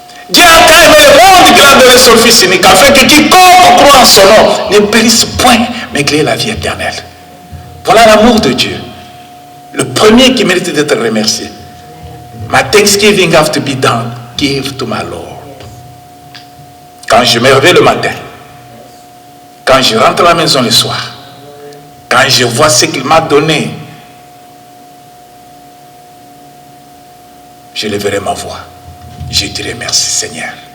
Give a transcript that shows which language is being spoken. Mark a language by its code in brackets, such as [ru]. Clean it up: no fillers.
[fr] Dieu a tant aimé le monde qu'il a donné son Fils unique, afin que quiconque croit en son nom ne périsse point, mais qu'il ait la vie éternelle. Voilà l'amour de Dieu. Le premier qui mérite d'être remercié. [en] My thanksgiving have to be done. Give to my Lord. [fr] Quand je me réveille le matin, quand je rentre à la maison le soir, quand je vois ce qu'il m'a donné, je lèverai ma voix. Je dirai merci Seigneur.